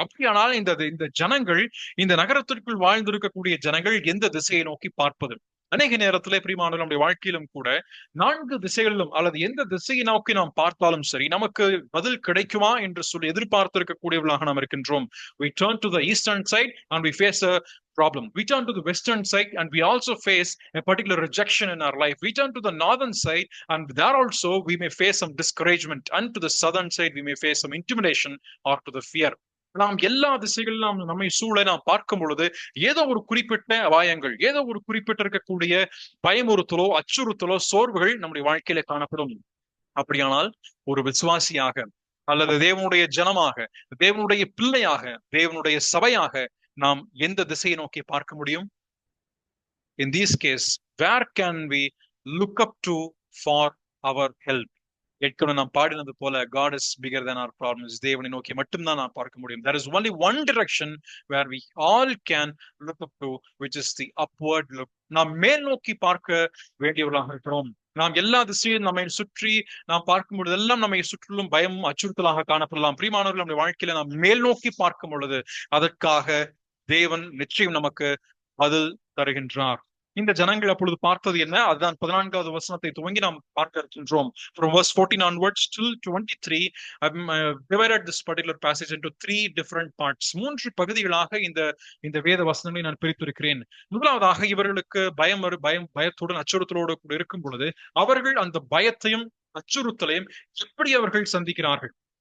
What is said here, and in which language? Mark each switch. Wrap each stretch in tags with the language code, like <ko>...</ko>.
<ta>அப்படியானால் இந்த ஜனங்கள், இந்த நகரத்திற்குள் வாழ்ந்திருக்கக்கூடிய ஜனங்கள் எந்த திசையை நோக்கி பார்ப்பது? அநேக நேரத்திலே பிரியமானவர்களே, நம்முடைய வாழ்க்கையிலும் கூட 4 திசைகளிலும் அல்லது எந்த திசையை நோக்கி நாம் பார்த்தாலும் சரி நமக்கு பதில் கிடைக்குமா என்று சொல்லி எதிர்பார்த்திருக்கக்கூடியவர்களாக நாம் இருக்கின்றோம்.</ta> <en>We turn to the eastern side and we face a problem. We turn to the western side and we also face a particular rejection in our life. We turn to the northern side and there also we may face some discouragement, and to the southern side we may face some intimidation or to the fear.</en> <ta>நாம் எல்லா திசைகளிலும் நம்மை சூழ நாம் பார்க்கும் பொழுது ஏதோ ஒரு குறிப்பிட்ட அபாயங்கள், ஏதோ ஒரு குறிப்பிட்ட இருக்கக்கூடிய பயமுறுத்தலோ அச்சுறுத்தலோ சோர்வுகள் நம்முடைய வாழ்க்கையில காணப்படும். அப்படியானால் ஒரு விசுவாசியாக அல்லது தேவனுடைய ஜனமாக, தேவனுடைய பிள்ளையாக, தேவனுடைய சபையாக நாம் எந்த திசையை நோக்கி பார்க்க முடியும்?</ta> <en>In this case, where can we look up to for our help?</en> <ta>ஏற்கனவே நாம் பாடினது போல</ta> <en>God is bigger than our problems.</en> <ta>தேவனை நோக்கி மட்டும்தான் நாம் பார்க்க முடியும்.</ta> <en>There is only one direction where we all can look up to, which is the upward look.</en> <ta>நாம் மேல் நோக்கி பார்க்க வேண்டியவர்களாக இருக்கிறோம். நாம் எல்லா திசையும் நம்மை சுற்றி நாம் பார்க்கும் பொழுது எல்லாம் நம்மை சுற்றிலும் பயமும் அச்சுறுத்தலாக காணப்படலாம். பிரியமானவர்கள், நம்முடைய வாழ்க்கையில நாம் மேல் நோக்கி பார்க்கும் பொழுது அதற்காக தேவன் நிச்சயம் நமக்கு பதில் தருகின்றார். இந்த ஜனங்கள் அப்பொழுது பார்த்தது என்ன? அதுதான் 14வது வசனத்தை துவங்கி நாம் பார்க்க இருக்கின்றோம்.</ta> <en>From verse 14 onwards till 23, I've divided this particular passage into 3 different parts.</en> <ta>3 பகுதிகளாக இந்த வேத வசனங்களை நான் பிரித்திருக்கிறேன். முதலாவதாக இவர்களுக்கு பயத்துடன் அச்சுறுத்தலோடு கூட இருக்கும் பொழுது அவர்கள் அந்த பயத்தையும் அச்சுறுத்தலையும் எப்படி அவர்கள் சந்திக்கிறார்கள்?</ta>